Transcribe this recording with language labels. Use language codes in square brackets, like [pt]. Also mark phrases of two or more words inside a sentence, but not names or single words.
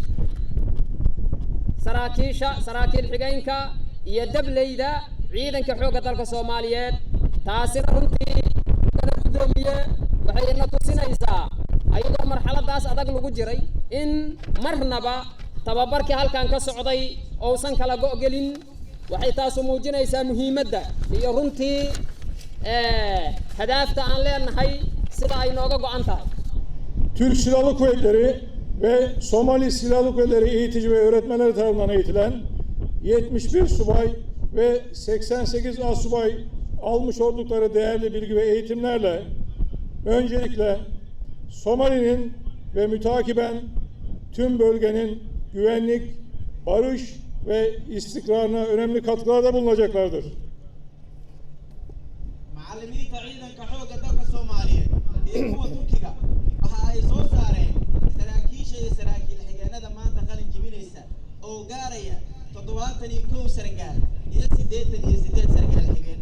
[so] saraakiil xigeenka iyo dableyda ciidanka xoogga dalka Soomaaliyeed taasina runtii gudoomiye waxay ina tusinaysaa ayadoo marxaladaas adag lagu jiray in marnaba tababarkii halkaan ka socday uusan kala go'gelin waxay taas muujinaysaa muhiimadda iyo runtii hadaafta aan leenahay sida ay nooga go'an tahay. [tr] Türk Silahlı Kuvvetleri ve Somali Silahlı Kuvvetleri eğitici ve öğretmenleri tarafından eğitilen 71 subay ve 88 asubay almış oldukları değerli bilgi ve eğitimlerle öncelikle Somali'nin ve mütakiben tüm bölgenin güvenlik, barış ve istikrarına önemli katkılarda bulunacaklardır. [so] macallimiinta ciidanka xoogga dalka Soomaaliyeed iyo kuwa Turkiga waxa ay soo saareen saraakiisha iyo saraakiil xigeenada maanta qalin jibinaysa oo gaaraya 71 sargaal iyo 88 sargaal xigeenno.